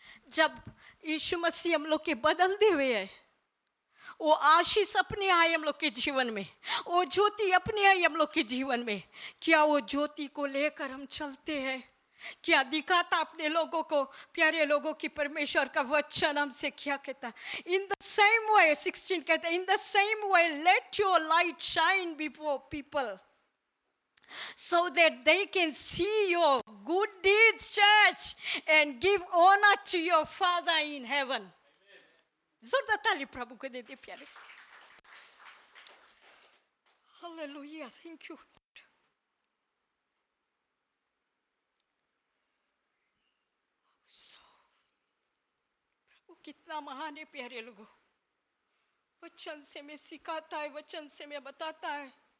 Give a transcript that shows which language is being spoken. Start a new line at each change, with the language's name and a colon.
Hindi: जब यीशु मसीह हम लोग के बदल दे हुए है, वो आशीष अपने आई हम लोग के जीवन में, वो ज्योति अपने आई हम लोग के जीवन में। क्या वो ज्योति को लेकर हम चलते हैं? क्या दिखाता अपने लोगों को? प्यारे लोगों की परमेश्वर का वचन हमसे क्या कहता है?
English: in the same way 16
Hindi: कहता है,
English: In the same way let your light shine before people so that they can see your good deeds, church, and give honor to your Father in heaven।
Hindi: जोरदार ताली प्रभु को देते प्यारे।
English: Hallelujah, thank you.
Hindi: प्रभु कितना महान है प्यारे लोगों। वचन से मैं सिखाता है, वचन से मैं बताता है।